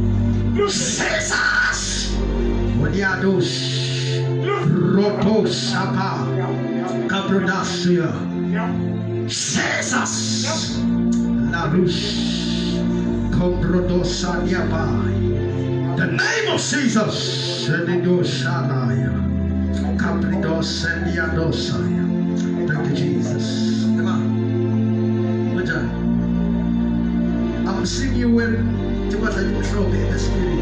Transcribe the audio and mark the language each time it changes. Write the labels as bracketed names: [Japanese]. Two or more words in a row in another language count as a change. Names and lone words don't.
[English] Jesus, Wadiados, Rotos Sapa, Cabrodasia, Jesus, La Ruche. The name of Jesus. Thank you, Jesus. I'm seeing you wearing the trophy in the spirit.